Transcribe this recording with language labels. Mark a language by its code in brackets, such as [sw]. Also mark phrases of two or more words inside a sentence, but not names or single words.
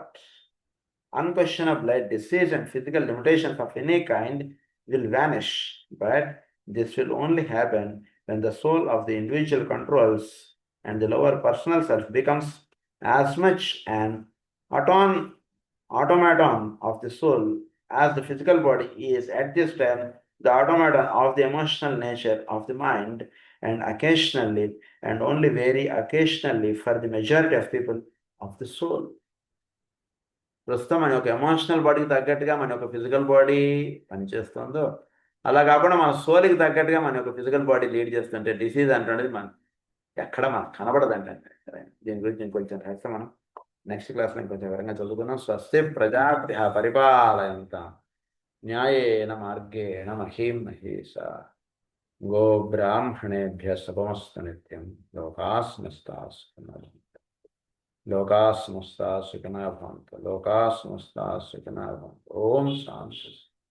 [en] Unquestionably, disease and physical limitations of any kind will vanish, but this will only happen when the soul of the individual controls and the lower personal self becomes as much an automaton of the soul as the physical body is at this time the automaton of the emotional nature of the mind, and occasionally, and only very occasionally, for the majority of people, of the soul. [te] ప్రస్తుతం మన యొక్క [en] emotional bodyki [te] తగ్గట్టుగా మన యొక్క [en] physical body [te] పనిచేస్తుందో అలా కాకుండా మన సోల్కి తగ్గట్టుగా మన యొక్క [en] physical body [te] లీడ్ చేస్తుంటే డిసీజ్ అంటున్నది ఎక్కడ మనకు కనబడదంటే. దీని గురించి ఇంకొంచెం రహస్యం మనం [en] next classlo [te] ఇంకొంచెం వివరంగా చదువుకున్నాం. [sa] స్వస్తి ప్రజాపతి పరిపాలయంత న్యాయేన మార్గేణ మహీం మహేషా గో బ్రాహ్మణేభ్య శుభమస్తు నిత్యం. లోకాః సమస్తాః సుఖినో భవంతు. ఓం శాంతి.